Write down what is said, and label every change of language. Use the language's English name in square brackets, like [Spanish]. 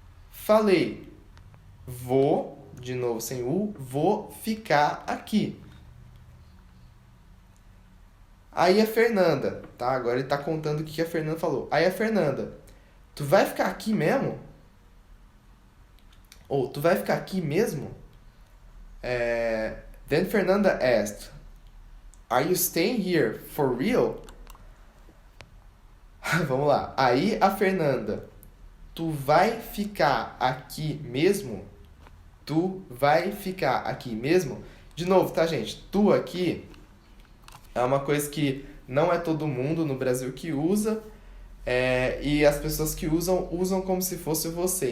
[Portuguese] Falei, vou, de novo sem U, vou ficar aqui. Aí a Fernanda, tá? Agora ele tá contando o que a Fernanda falou. Aí a Fernanda, tu vai ficar aqui mesmo? Ou tu vai ficar aqui mesmo? [English] Then Fernanda asked, are you staying here for real? [Portuguese] Vamos lá. Aí a Fernanda, tu vai ficar aqui mesmo? Tu vai ficar aqui mesmo? De novo, tá, gente? Tu aqui é uma coisa que não é todo mundo no Brasil que usa, e as pessoas que usam como se fosse você.